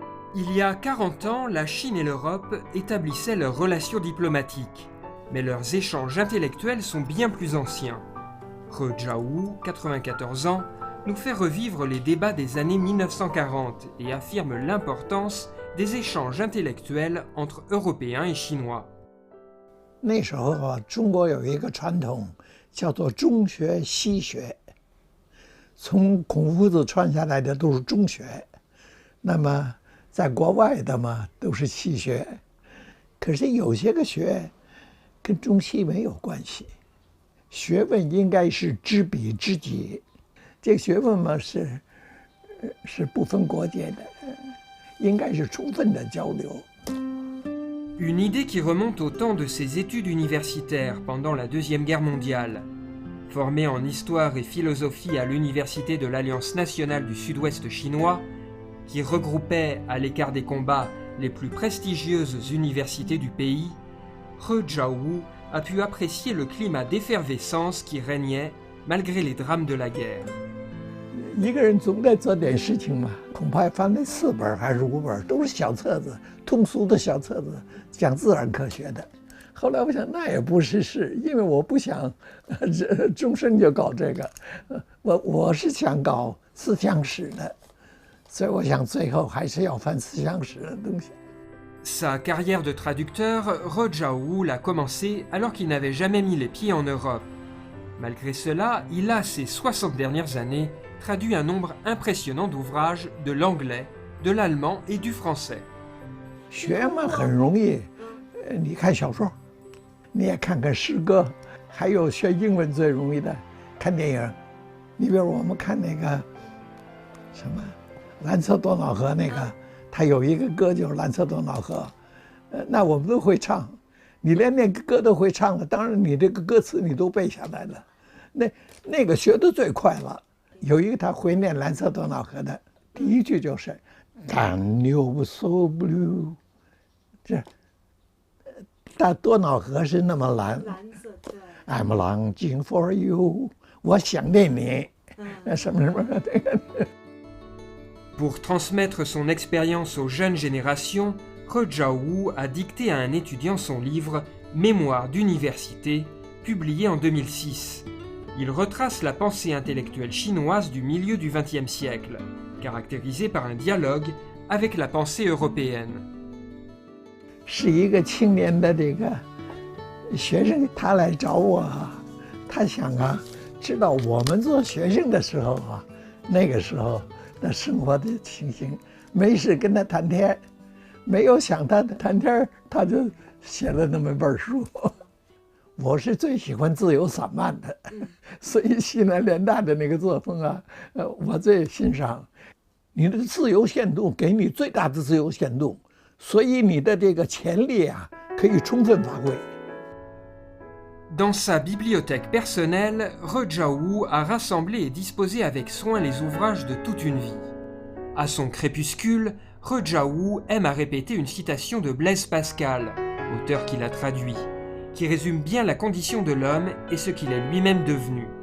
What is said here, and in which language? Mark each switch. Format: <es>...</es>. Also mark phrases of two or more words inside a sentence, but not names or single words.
<fr>Il y a 40 ans, la Chine et l'Europe établissaient leurs relations diplomatiques, mais leurs échanges intellectuels sont bien plus anciens. He Jiawu, 94 ans, nous fait revivre les débats des années 1940 et affirme l'importance des échanges intellectuels entre Européens et Chinois.</fr> <zh>那时候啊，中国有一个传统，叫做中学西学。从孔夫子传下来的都是中学，那么在国外的嘛都是西学。可是有些个学跟中西没有关系，学问应该是知彼知己。这个学问嘛是不分国界的，应该是充分的交流。</zh> <fr>Une idée qui remonte au temps de ses études universitaires pendant la Deuxième Guerre mondiale. Formé en histoire et philosophie à l'université de l'Alliance nationale du Sud-Ouest chinois, qui regroupait à l'écart des combats les plus prestigieuses universités du pays, He Jiawu a pu apprécier le climat d'effervescence qui régnait malgré les drames de la guerre.</fr> <zh>一个人总得做点事情嘛，恐怕翻了4本还是5本，都是小册子，通俗的小册子，讲自然科学的。后来我想，那也不是事，因为我不想终身就搞这个，我是想搞思想史的，所以我想最后还是要翻思想史的东西。</zh> <fr>Sa carrière de traducteur, He Jiawu l'a commencée alors qu'il n'avait jamais mis les pieds en Europe. Malgré cela, il a, ces 60 dernières années, traduit un nombre impressionnant d'ouvrages de l'anglais, de l'allemand et du français.</fr> <zh>学嘛很容易，你看小说，你也看看诗歌，还有学英文最容易的，看电影。你比如我们看那个什么蓝色多瑙河那个，它有一个歌就是蓝色多瑙河，那我们都会唱。你连那个歌都会唱了，当然你这个歌词你都背下来了，那个学得最快了。有一个他会念蓝色多瑙河的，第一句就是“淡流</zh> <en>so blue”，</en> <zh>这大多瑙河是那么蓝。</zh> <en>蓝色的。I'm longing for you，</en> <zh>我想念你。什么什么这个。</zh> <fr>Pour transmettre son expérience aux jeunes générations, He Jiawu a dicté à un étudiant son livre Mémoire d'université, publié en 2006. Il retrace la pensée intellectuelle chinoise du milieu du XXe siècle, caractérisée par un dialogue avec la pensée européenne.</fr> <zh>是一个青年的这个学生，他来找我，他想啊，知道我们做学生的时候啊，那个时候的生活的情形，没事跟他谈天，没有想他谈天，他就写了那么本书。我是最喜欢自由散漫的，所以西南联大的那个作风啊，我最欣赏。你的自由限度给你最大的自由限度，所以你的这个潜力啊可以充分发挥。</zh> <fr>Dans sa bibliothèque personnelle, He Jiawu a rassemblé et disposé avec soin les ouvrages de toute une vie. À son crépuscule, He Jiawu aime à répéter une citation de Blaise Pascal, auteur qu'il a traduit, qui résume bien la condition de l'homme et ce qu'il est lui-même devenu.</fr>